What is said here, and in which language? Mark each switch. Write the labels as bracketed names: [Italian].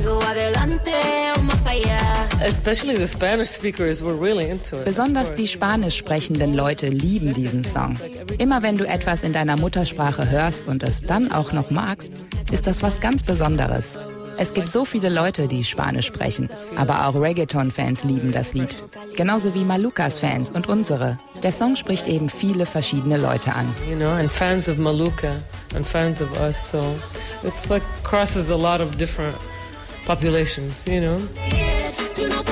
[English] Especially the Spanish speakers were really into it. [German] Besonders die spanisch sprechenden Leute lieben diesen Song. Immer wenn du etwas in deiner Muttersprache hörst und es dann auch noch magst, ist das was ganz Besonderes. Es gibt so viele Leute, die Spanisch sprechen, aber auch Reggaeton-Fans lieben das Lied. Genauso wie Malukas-Fans und unsere. Der Song spricht eben viele verschiedene Leute an. [English] You know, and fans of Maluka and fans of us, so it's like crosses a lot of different populations, you know.